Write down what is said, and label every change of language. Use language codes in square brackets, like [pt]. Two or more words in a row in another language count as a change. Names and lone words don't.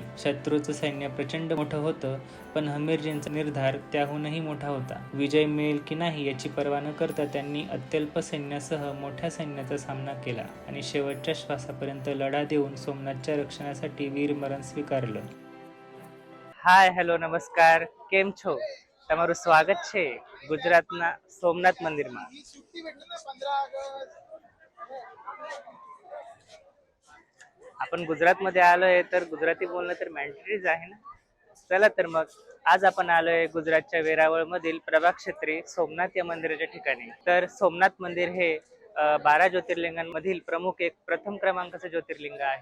[mr] शत्रूचं सैन्य प्रचंड मोठं होतं, पण हमीरजींचा निर्धार त्याहूनही मोठा होता. विजय मिळेल की नाही याची पर्वा न करता त्यांनी अत्यल्प सैन्यासह मोठ्या सैन्याचा सामना केला आणि शेवटच्या श्वासापर्यंत लढा देऊन सोमनाथच्या रक्षणासाठी वीरमरण स्वीकारलं. हाय, [gu] હેલો, નમસ્કાર, કેમ છો? તમારું સ્વાગત છે ગુજરાતના સોમનાથ મંદિરમાં. [mr] आपण गुजरातमध्ये आलोय तर गुजराती बोलणं तर मॅन्डेटरीच आहे ना. चला तर मग आज आपण आलोय गुजरातच्या वेरावळ मधील प्रभाक्षेत्री सोमनाथ या मंदिराच्या ठिकाणी. तर सोमनाथ मंदिर हे 12 ज्योतिर्लिंगांमधील प्रमुख एक प्रथम क्रमांकाचं ज्योतिर्लिंग आहे.